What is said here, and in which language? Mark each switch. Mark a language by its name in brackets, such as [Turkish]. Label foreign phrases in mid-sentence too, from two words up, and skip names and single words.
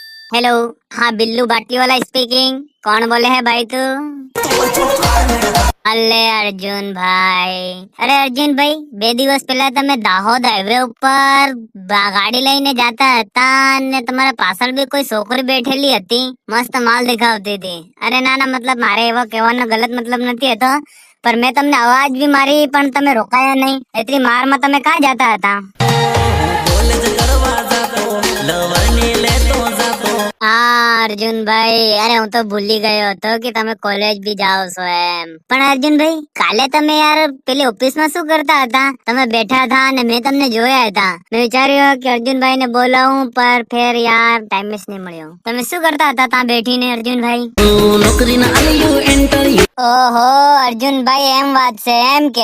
[Hindi] हेलो। हाँ, बिल्लू बाटी वाला स्पीकिंग। कौन बोले है भाई तू? अरे अर्जुन भाई, अरे अर्जुन भाई, [Gujarati] બે દિવસ પહેલા તમે દાહોદ હાઈવે ઉપર ગાડી લઈને જતા હતા અને તમારા પાછળ બી કોઈ છોકરી બેઠેલી હતી, મસ્ત માલ દેખાવતી હતી। અરે ના ના, મતલબ મારે એવો કહેવાનો ગલત મતલબ નથી હતો, પર મેં તમને અવાજ બી મારી પણ તમે રોકાયા નહીં। એટલી મારમાં તમે ક્યાં જતા હતા? हाँ अर्जुन भाई, अरे હું તો ભૂલી ગયો હતો કે તમે કોલેજ બી જાઓ છો એમ। પણ અર્જુન ભાઈ, કાલે તમે યાર પેલી ઓફિસમાં શું કરતા હતા? તમે બેઠા હતા અને મેં તમને જોયા હતા। મેં વિચાર્યું કે અર્જુનભાઈ ને બોલાવું, પર ફેર યાર ટાઈમ જ નહીં મળ્યો। તમે શું કરતા હતા ત્યાં બેઠીને અર્જુનભાઈ? ઓહો અર્જુનભાઈ, એમ વાત છે એમ કે?